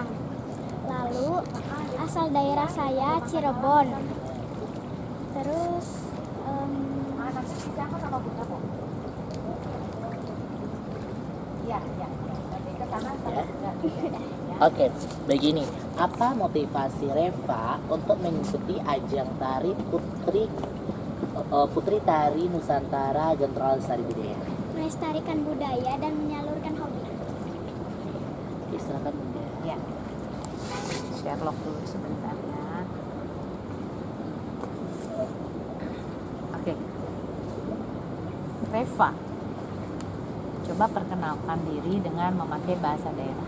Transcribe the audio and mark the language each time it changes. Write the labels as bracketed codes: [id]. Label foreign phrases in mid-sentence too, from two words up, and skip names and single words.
[id] Lalu asal daerah saya Cirebon. Terus mana sih siapa sama Bunda kok? Iya, iya. Nanti ke sana sama Ya. Bunda. Ya. Oke, begini. Apa motivasi Reva untuk mengikuti ajang tari Putri Tari Nusantara Genteral Lestari Budaya? melestarikan budaya dan menyalurkan hobi. Oke, silakan Bunda. Ya. Sherlock dulu sebentar ya. Oke. Reva, coba perkenalkan diri dengan memakai bahasa daerah.